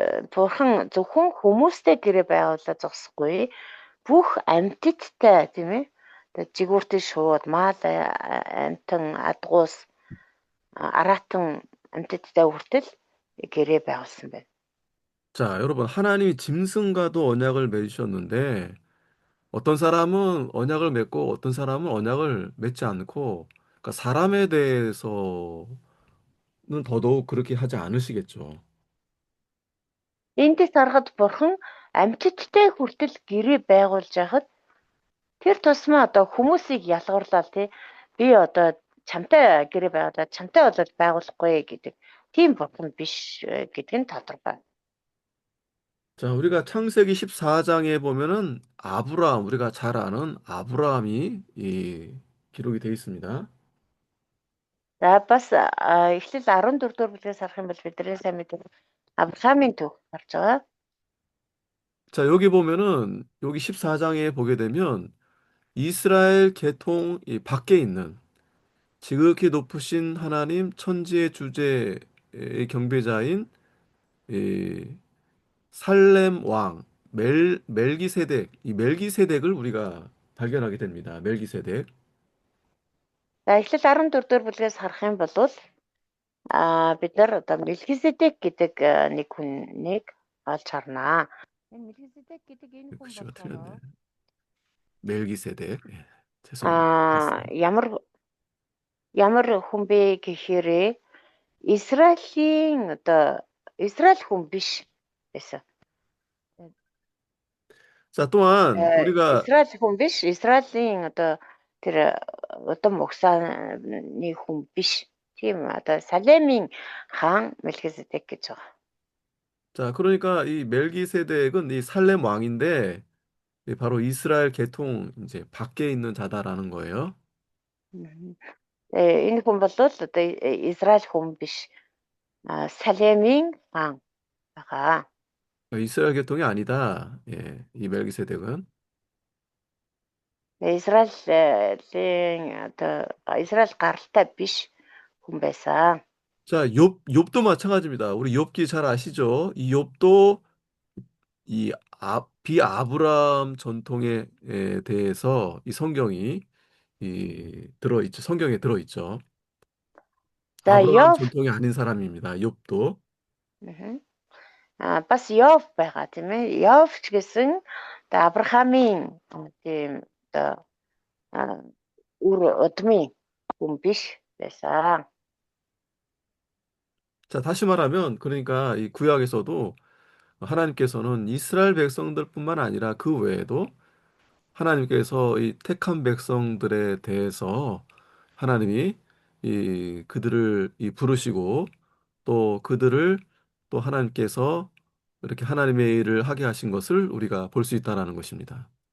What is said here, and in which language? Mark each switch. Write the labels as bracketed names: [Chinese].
[Mongolian] Бурхан зөвхөн хүмүүстэй гэрээ байгуулаад зогсохгүй бүх амьтдтай тийм ээ. Тэгээд жигүүртэн шууд мал амьтан адгуус араатан амьтдтай хүртэл гэрээ байгуулсан байна. [Korean] 자, 여러분, 하나님이 짐승과도 언약을 맺으셨는데 어떤 사람은 언약을 맺고 어떤 사람은 언약을 맺지 않고 그러니까 사람에 대해서는 더더욱 그렇게 하지 않으시겠죠. [Mongolian] Эндээс харахад бурхан амьтдтай хүртэл гэрээ байгуулж яхад тэр тусмаа одоо хүмүүсийг ялгуурлаа тий. Би одоо чамтай гэрээ байгуулаад чамтай болоод байгуулахгүй гэдэг тийм бурхан биш гэдэг нь тодорхой. [Korean] 자, 우리가 창세기 14장에 보면은 아브라함, 우리가 잘 아는 아브라함이 기록이 되어 있습니다. [Mongolian] За бас эхлэл 14 дугаар бүлгээс харах юм бол бидний сайн мэддэг Авраамийн түүх гарч байгаа. [Korean] 자, 여기 보면은 여기 14장에 보게 되면 이스라엘 계통 이 밖에 있는 지극히 높으신 하나님 천지의 주제의 경배자인 이 살렘 왕 멜기세덱 이 멜기세덱을 우리가 발견하게 됩니다. 멜기세덱. [Mongolian] За эхлэл 14 дугаар бүлгээс харах юм бол бид нар одоо Мелхиседек гэдэг нэг хүнийг олж харнаа. Энэ Мелхиседек гэдэг энэ хүн [Korean] 글씨가 [Mongolian] болохоор [Korean] 틀렸네. 멜기세덱. 예, 죄송합니다. [Mongolian] а ямар ямар хүн бэ гэхээр Израилийн одоо Израиль хүн биш байсан. [Korean] 자, 또한 우리가 [Mongolian] Израиль хүн биш, Израилийн одоо тэр удам угсааны хүн биш. Тийм одоо Салемийн хаан Мелхиседек гэж байгаа. [Korean] 자, 그러니까 이 멜기세덱은 이 살렘 왕인데 바로 이스라엘 계통 이제 밖에 있는 자다라는 거예요. [Mongolian] Энэ хүн бол одоо Израиль хүн биш. Салемийн хаан байгаа. [Korean] 이스라엘 계통이 아니다. 예, 이 멜기세덱은. [Mongolian] Израилийн одоо Израиль гаралтай биш хүн байсан. [Korean] 자, 욥도 마찬가지입니다. 우리 욥기 잘 아시죠? 이 욥도 이 비아브라함 전통에 대해서 이 성경이 들어있죠. 성경에 들어있죠. [Mongolian] За [Korean] 아브라함 [Mongolian] Йов [Korean] 전통이 아닌 사람입니다. 욥도. [Mongolian] бас Йов байгаа тийм ээ. Йов ч гэсэн одоо Авраамийн тийм одоо үр удмын хүн биш байсан. [Korean] 자, 다시 말하면 그러니까 이 구약에서도 하나님께서는 이스라엘 백성들뿐만 아니라 그 외에도 하나님께서 이 택한 백성들에 대해서 하나님이 그들을 부르시고 또 그들을 또 하나님께서 이렇게 하나님의 일을 하게 하신 것을 우리가 볼 수 있다라는 것입니다.